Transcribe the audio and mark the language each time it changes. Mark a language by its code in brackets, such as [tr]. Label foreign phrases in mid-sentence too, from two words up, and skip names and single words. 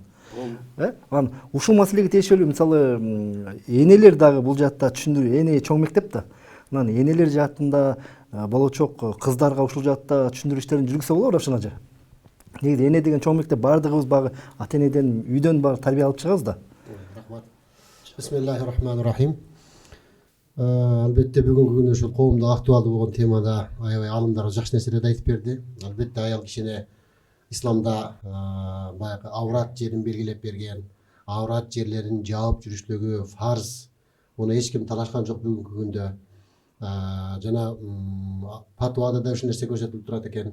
[ky] Анан ушул маселеге тиешелүү мисалы энелер дагы бул жаатта түшүндүрүү, эне чоң мектеп да. Анан энелер жаатында болочок кыздарга ушул жаатта түшүндүрүү иштерин жүргүзсө болобу, Равшан ажа? Негизи эне деген чоң мектеп баардыгыбыз багы ата энеден, үйдөн бар тарбия алып чыгабыз да. Рахмат. [ar] بسم الله الرحمن الرحيم. [ky] Албетте бүгүнкү күндө ушул коомдо актуалдуу болгон темада аябай алымдар жакшы нерселерди айтып берди. Албетте аял кишине исламда баягы аврат жерин белгилеп берген, аврат жерлерин жаап жүрүшлүгү фарз. Муну эч ким талашкан жок бүгүнкү күндө. Жана патуада да ушул нерсе көрсөтүлүп турат экен.